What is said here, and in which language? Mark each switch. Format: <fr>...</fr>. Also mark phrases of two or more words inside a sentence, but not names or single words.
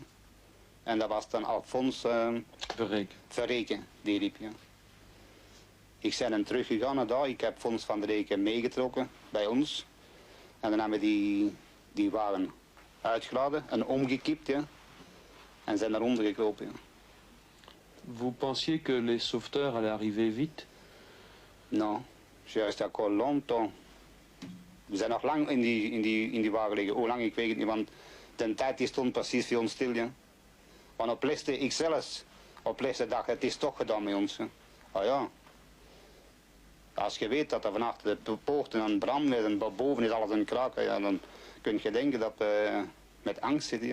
<nl>En dat was dan Alfons Verreken die riep. Ja. Ik ben dan teruggegaan naar daar. Ik heb Fons van der Reken meegetrokken bij ons. En dan hebben we die wagen uitgeladen en omgekipt. Ja. En zijn daaronder gekropen. Ja.</nl> <fr>Vous pensiez que les sauveteurs allaient arriver vite? Non, je reste encore longtemps.</fr> <nl>We zijn nog lang in die wagen liggen. Hoe lang, ik weet het niet, want de tijd die stond precies voor ons stil. Ja. Want op leste, ik zelfs, op leste dag, het is toch gedaan met ons. Ja. Ah ja. Als je weet dat er van achter de poorten aan brand is en boven is alles aan kraken, ja, dan kun je denken dat we met angst zitten.</nl>